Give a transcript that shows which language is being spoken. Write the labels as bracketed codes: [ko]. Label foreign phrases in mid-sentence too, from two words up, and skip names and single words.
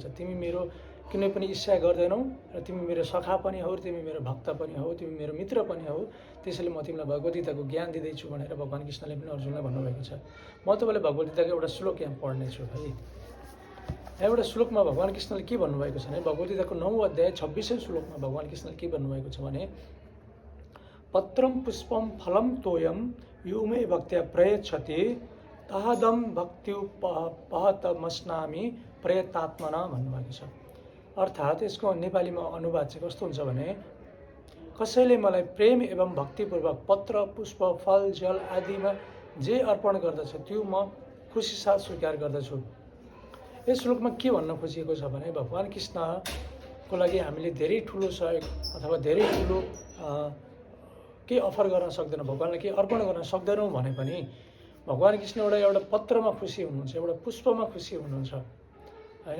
[ne] तिमी मेरो कुनै पनि इच्छा गर्दैनौ र तिमी मेरो सखा पनि हौ, तिमी मेरो भक्त पनि हौ, तिमी मेरो मित्र पनि हौ, त्यसैले म तिमीलाई भगवद्गीताको ज्ञान दिँदैछु भनेर भगवान कृष्णले पनि अर्जुनलाई भन्नुभएको छ। म तपाईँलाई भगवद्गीताको एउटा श्लोक यहाँ पढ्नेछु है। एउटा श्लोकमा भगवान कृष्णले के भन्नुभएको छ भने, भगवद्गीताको 9 अध्याय 26औं श्लोकमा भगवान कृष्णले के भन्नुभएको छ भने, [sa] पत्रम पुष्पम फलम तोयम यो मे भक्त्या प्रयच्छति ताहदम भक्त्युपहतमस्नामि प्रयतात्मना [ne] भन्नुभएको छ। अर्थात् यसको नेपालीमा अनुवाद चाहिँ कस्तो हुन्छ भने, कसैले मलाई प्रेम एवं भक्तिपूर्वक पत्र, पुष्प, फल, जल आदिमा जे अर्पण गर्दछ त्यो म खुसी साथ स्वीकार गर्दछु। यस श्लोकमा के भन्न खोजिएको छ भने, भगवान कृष्णको लागि हामीले धेरै ठुलो सहयोग अथवा धेरै ठुलो केही अफर गर्न सक्दैनौँ, भगवानलाई केही अर्पण गर्न सक्दैनौँ भने पनि भगवान कृष्ण एउटा पत्रमा खुसी हुनुहुन्छ, एउटा पुष्पमा खुसी हुनुहुन्छ होइन।